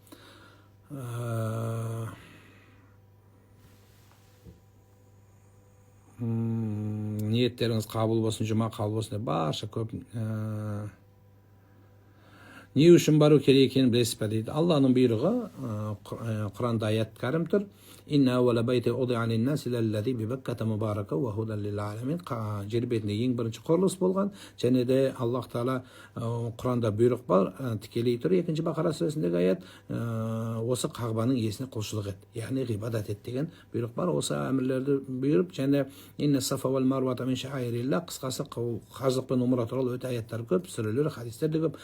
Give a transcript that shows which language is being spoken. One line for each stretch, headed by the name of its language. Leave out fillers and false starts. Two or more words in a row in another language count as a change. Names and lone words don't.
Kazakh: Ниеттеріңіз қабыл болсын, жұма қабыл болсын, барша көп. Не үшін бару керек екенін білесіз бе дейді. Алланың бұйрығы, Құранда аят кәрім тұр.
Arabic: إن أول بيت وضع للناس للذي ببكة مباركا وهدى للعالمين.
Kazakh: Жер бетінде ең бірінші құрылыс болған, және де Аллах Тағала Құранда бұйрық бар, тікелей тұр. 2-ші Бақара сүресіндегі аят, осы Қағбаның иесіне құлшылық ет, яғни ғибадат ет деген бұйрық бар. Осы әмірлерді бұйырып, және
Arabic: إن الصفا والمروة من شعائر الله,
Kazakh: қысқасы қажылық пен умра туралы өте аяттар көп, сүрелер, хадистер де көп.